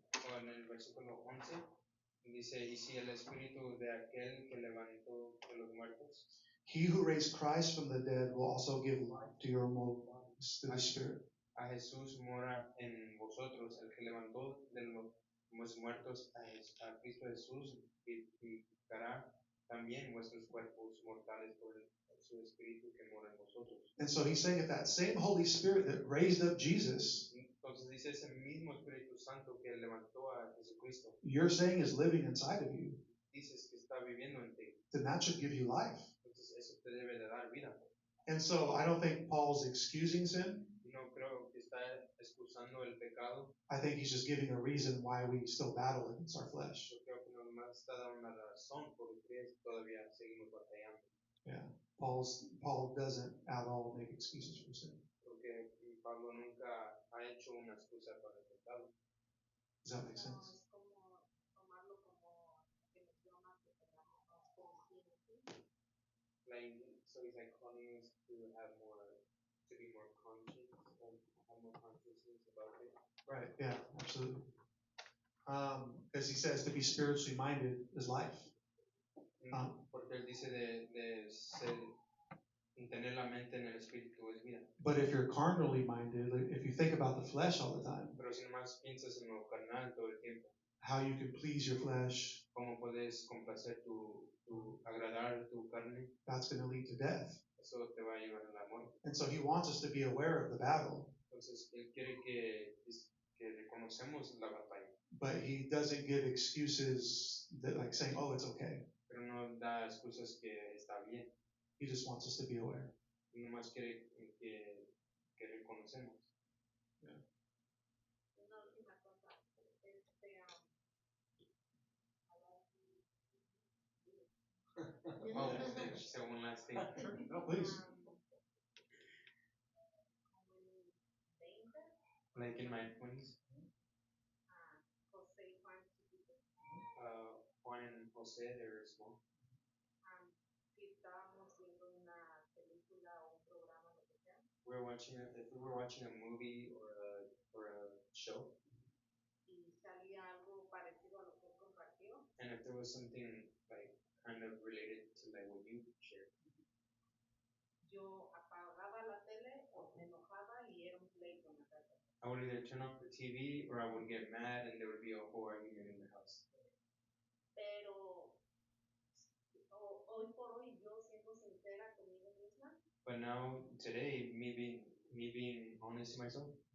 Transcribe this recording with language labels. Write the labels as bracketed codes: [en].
[es] O en el versículo 11 dice, y si el espíritu de aquel que levantó de los muertos, [en] he who raised Christ from the dead will also give life to your mortal bodies through the Spirit. [es] a Jesús mora en vosotros, el que levantó de los muertos a Cristo Jesús, vivificará también vuestros cuerpos mortales por su espíritu que mora en vosotros. [en] And so he's saying if that same Holy Spirit that raised up Jesus, [es] Entonces dice ese mismo Espíritu Santo que levantó a Jesucristo, [en] you're saying is living inside of you, [es] dices que está viviendo en ti. [en] then that should give you life. [es] Entonces eso te debe de dar vida. [en] And so I don't think Paul's excusing sin. [es] No creo que está excusando el pecado. [en] I think he's just giving a reason why we still battle against our flesh. [es] Yo creo que nomás está dando una razón por la que todavía seguimos batallando. [en] Yeah. Paul doesn't at all make excuses for sin. [es] Porque Pablo nunca ha hecho una excusa para el pecado. [en] Does that make [es] No, [en] sense? [es] es como tomarlo como que menciona que tengamos conciencia. [en] Like, so he's like calling us to have more, to be more conscious, have more consciousness about it. Right. Yeah. Absolutely. Because he says to be spiritually minded is life. [es] Porque él dice de ser, tener la mente en el espíritu es vida. [en] But if you're carnally minded, like if you think about the flesh all the time, [es] Pero si nomás piensas en lo carnal todo el tiempo, [en] how you can please your flesh, [es] cómo puedes complacer agradar tu carne, [en] that's going to lead to death. [es] eso te va a llevar a la muerte. [en] And so he wants us to be aware of the battle, [es] Entonces él quiere que reconocemos la batalla, [en] but he doesn't give excuses that like saying, "Oh, it's okay." [es] pero no da excusas que está bien. [en] He just wants us to be aware. [es] Nomás quiere que reconocemos. Una última cosa, [en] Oh, she said one last thing. No, please. [es] como en 20, [en] Like in my 20s, [es] José y Juan chiquitos, [en] Juan and Jose, they were small. [es] si estábamos viendo una película o un programa, lo que sea, [en] If we were watching a movie or a show, [es] y salía algo parecido a lo que él compartió, [en] and if there was something like kind of related to like what you shared, [es] yo apagaba la tele o me enojaba y era un pleito en la casa. [en] I would either turn off the TV or I would get mad and there would be a whole argument in the house. [es] Pero hoy por hoy, yo siendo sincera conmigo misma, [en] But now, today, me being honest to myself,